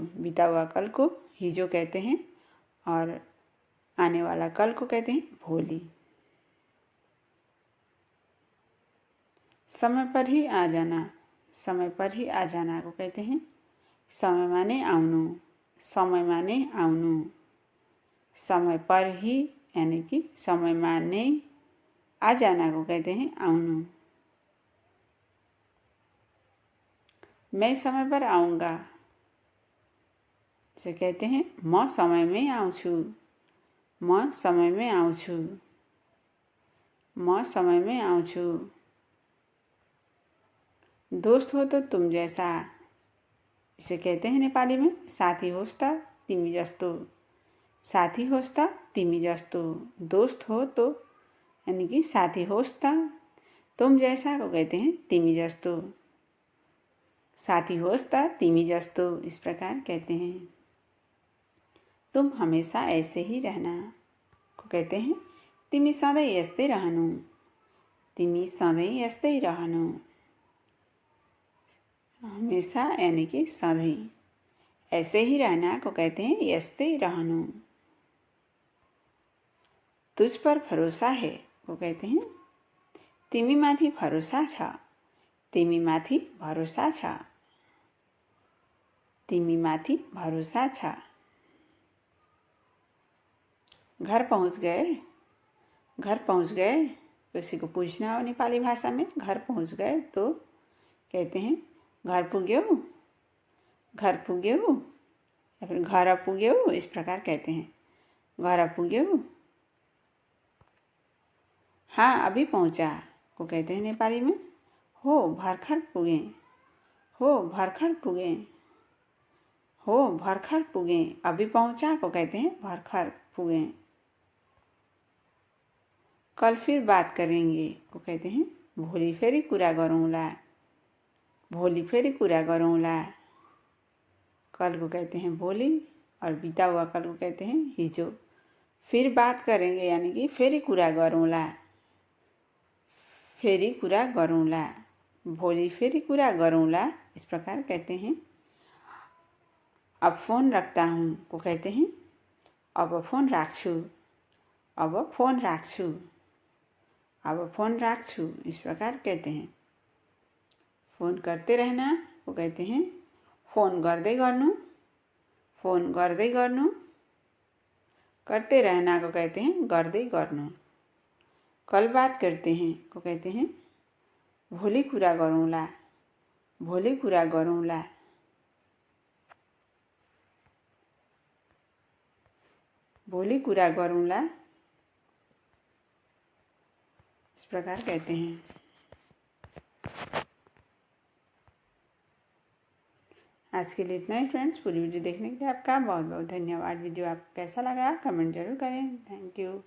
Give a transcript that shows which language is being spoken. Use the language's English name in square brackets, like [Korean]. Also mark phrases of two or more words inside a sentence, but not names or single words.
[Hindi] बीता हुआ कल को हिजो कहते हैं और आने वाला कल को कहते हैं भोली। समय पर ही आ जाना, समय पर ही आ जाना को कहते हैं समय माने आउनु, समय माने आउनु। समय पर ही यानी कि समय माने आ जाना को कहते हैं आउनु। मैं समय पर आऊँगा, इसे कहते हैं [Nepali] म समय में आउँछु, म समय में आउँछु, म समय में आउँछु। [Hindi] दोस्त हो तो तुम जैसा, इसे कहते हैं नेपाली में [Nepali] साथी होस् त तिमी जस्तो, साथी होस् त तिमी जस्तो। [Hindi] दोस्त हो तो यानी कि [Nepali] साथी होस् त, [Hindi] तुम जैसा को कहते हैं [Nepali] तिमी जस्तो, साथी होस् त तिमी जस्तो, [Hindi] इस प्रकार कहते हैं। तुम हमेशा ऐसे ही रहना को कहते हैं [Nepali] तिमी सधैँ यस्तै रहनु, तिमी सधैँ यस्तै रहनु। [Hindi] हमेशा यानी कि सधैँ, ऐसे ही रहना को कहते हैं [Nepali] यस्तै रहनु। [Hindi] तुझ पर भरोसा है को कहते हैं [Nepali] तिमी माथि भरोसा छ, तिमी माथि भरोसा छ, तिमी माथि भरोसा छ। [Hindi] घर पहुँच गए, घर पहुँच गए, किसी को पूछना हो नेपाली भाषा में घर पहुँच गए तो कहते हैं [Nepali] घर पुग्यौ, घर पुग्यौ, [Hindi] या फिर [Nepali] घर पुग्यौ, [Hindi] इस प्रकार कहते हैं [Nepali] घर पुग्यौ। [Hindi] हाँ अभी पहुँचा को कहते हैं नेपाली में [Nepali] हो भर्खर पुगे, हो भर्खर पुगे, हो भर्खर पुगे। [Hindi] अभी पहुँचा को कहते हैं [Nepali] भर्खर पुगे। [Hindi] कल फिर बात करेंगे को कहते हैं [Nepali] भोलि फेरि कुरा गरौँला, भोलि फेरि कुरा गरौँला। [Hindi] कल को कहते हैं भोलि और बीता हुआ कल को कहते हैं हिजो। फिर बात करेंगे यानी कि [Nepali] फेरि कुरा गरौँला, फेरि कुरा गरौँला, भोलि फेरि कुरा गरौँला, [Hindi] इस प्रकार कहते हैं। अब फोन रखता हूँ को कहते हैं [Nepali] अब फोन राख्छु, अब फोन राख्छु, अब फोन राख्छु, [Hindi] इस प्रकार कहते हैं। फोन करते रहना को कहते हैं [Nepali] फोन गर्दै गर्नु, फोन गर्दै गर्नु। [Hindi] करते रहना को कहते हैं [Nepali] गर्दै गर्नु। [Hindi] कल बात करते हैं को कहते हैं [Nepali] भोलि कुरा गरौँला, भोलि कुरा गरौँला। भोलि कुरा गरौँला, [Hindi] इस प्रकार कहते हैं। आज के लिए इतना ही फ्रेंड्स। पूरी वीडियो देखने के लिए आपका बहुत बहुत धन्यवाद। वीडियो आपको कैसा लगा कमेंट जरूर करें।